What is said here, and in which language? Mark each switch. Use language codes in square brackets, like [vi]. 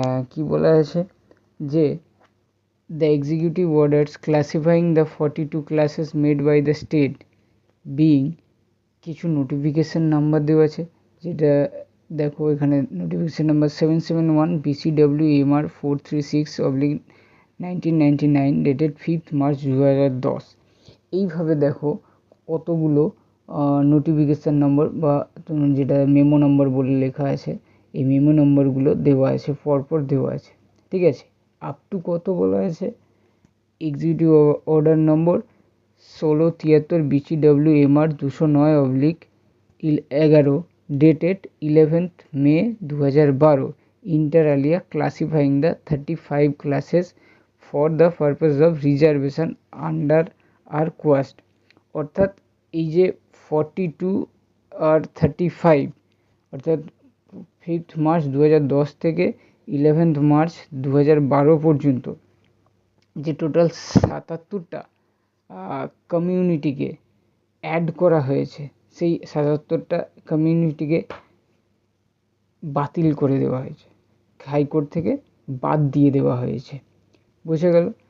[bn] কি বলা আছে, যে [en] the executive orders classifying the 42 classes made by the state being, [bn] কিছু নোটিফিকেশন নাম্বার দেওয়া আছে, যেটা দেখো এখানে notification number 771 BCWMR 436/1999 dated 5 March 2010। এইভাবে দেখো কতগুলো নোটিফিকেশান নম্বর বা যেটা মেমো নম্বর বলে লেখা আছে, এই মেমো নম্বরগুলো দেওয়া আছে, পরপর দেওয়া আছে, ঠিক আছে। আপ টু কত বলা আছে, executive order number 1673 BCWMR 209/11 dated 11th May 2012 [en] inter alia classifying the 35 classes for the purpose of reservation under [bn] আর quashed. অর্থাৎ এই যে 42 আর 35, অর্থাৎ 5th মার্চ 2010 থেকে 11th মার্চ 2012 পর্যন্ত যে টোটাল 77টা কমিউনিটিকে অ্যাড করা হয়েছে, সেই 77টা কমিউনিটিকে বাতিল করে দেওয়া হয়েছে, হাইকোর্ট থেকে বাদ দিয়ে দেওয়া হয়েছে। বোঝা গেল?